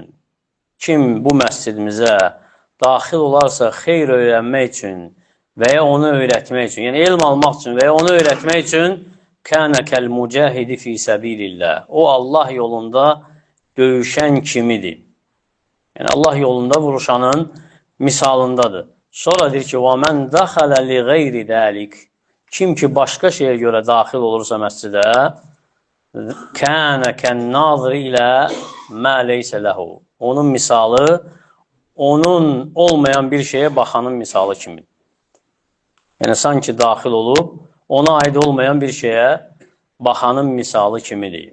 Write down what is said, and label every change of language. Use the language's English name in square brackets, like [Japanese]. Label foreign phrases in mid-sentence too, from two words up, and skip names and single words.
[Azerbaijani] Kim bu məscidimizə daxil olarsa xeyr öyrənmək üçün və ya onu öyrətmək üçün, yəni elm almaq üçün və ya onu öyrətmək üçün [Arabic] كان كالمجاهد في سبيل الله. [Azerbaijani] O Allah yolunda döyüşən kimidir. Yəni Allah yolunda vuruşanın misalındadır. Sonra deyir ki, [Arabic] وَمَنْ دَخَلَ لِغَيْرِ ذَلِكِ. [Azerbaijani] Kim ki başqa şeyə görə daxil olursa məscidə, [Arabic] كان كالناظر إلى ما ليس له. [Azerbaijani] Onun misalı, onun olmayan bir şeyə baxanın misalı kimidir. Yəni, sanki daxil olub, ona aid olmayan bir şeyə baxanın misalı kimidir.